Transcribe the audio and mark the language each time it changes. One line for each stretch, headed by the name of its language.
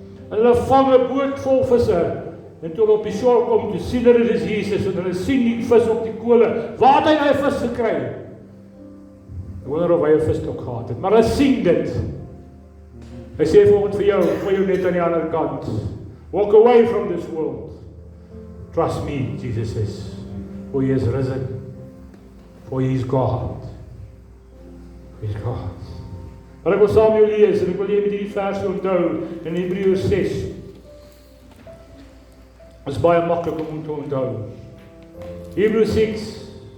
Afrikaans: En hulle vang 'n boot vol visse, en toe hulle op die shore kom, toe sien hulle dis Jesus, en hulle sien die vis op die kole. Waar het hy 'n vis gekry? Ek wonder of hy 'n visstok gehad het, maar hulle sien dit. Hy sê volgens vir jou, gooi jou net aan die ander kant.
English: Walk away from this world. Trust me, Jesus says, for he is risen, for he is God. He is God.
Afrikaans: Maar ek wil saam jou lees, en ek wil jy met hierdie versie onthou, in Hebreërs 6. Dit is baie maklik om te onthou. Hebreërs 6.